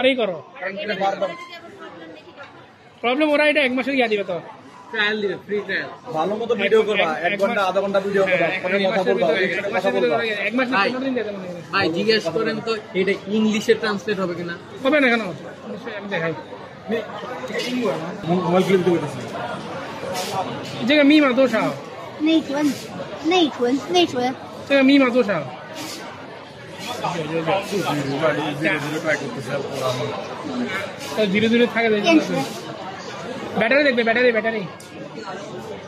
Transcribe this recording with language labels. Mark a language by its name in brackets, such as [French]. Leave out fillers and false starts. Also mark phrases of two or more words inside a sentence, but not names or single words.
[Bangla] একেবারেই করো কারণ এটা বারবার প্রবলেম ওরা এটা 1 মাসের ইয়া দিবে তো ট্রায়াল দিবে, [English] free trial. [Bangla] ভালো মতো ভিডিও করবা, 1 ঘন্টা আধা ঘন্টা ভিডিও করবা, ফোনে কথা বলবা, কথা বলবা। 1 মাসের 15 দিন দেবে মনে হয়। ভাই জিজ্ঞেস করেন তো এটা ইংলিশে ট্রান্সলেট হবে কিনা? হবে না কেন আমি দেখাই মোবাইল ফিল্ম দিতেছি। [Chinese] 这个密码多少？内存，内存，内存。这个密码多少？ [Bangla] ধীরে ধীরে থাকে [Chinese] 电池， [Bangla] ব্যাটারি দেখবে ব্যাটারি